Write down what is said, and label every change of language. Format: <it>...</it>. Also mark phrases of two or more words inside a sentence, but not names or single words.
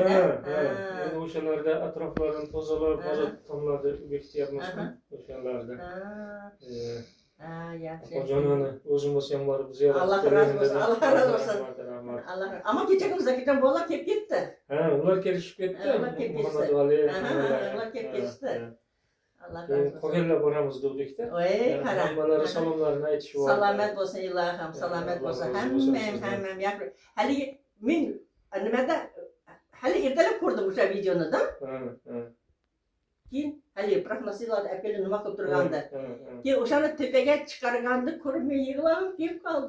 <uz>Endi o'shalarda atroflarni tozalab, hozir tomlarni bekityapmiz. O'shalarda. Yaxshi. Hojonani o'zim bo'lsam borib ziyorat Alloh razı bo'lsin. Alloh razı bo'lsin. Allah. Ammo kechagimizda ketan bolalar kelib ketdi. Ha, ular kelishib ketdi. Ular kelib ketdi. Ular kelib ketdi.</uz> <tr>Allah razı olsun.</tr> <uz>Qolganlar boramiz dedik-da. Voy, qara. Hammalari salomlarini aytishib oldi. Salomat bo'lsin ilohim, salomat bo'lsin. Hammam yaxshi. Hali men nimada hali ertalab ko'rdim o'sha videoni-da. keyin hali prognoziylarni apeli nima qilib turgandi. Keyin o'shani tepaga chiqarganni ko'rib men yig'lab kelib qoldi.</uz>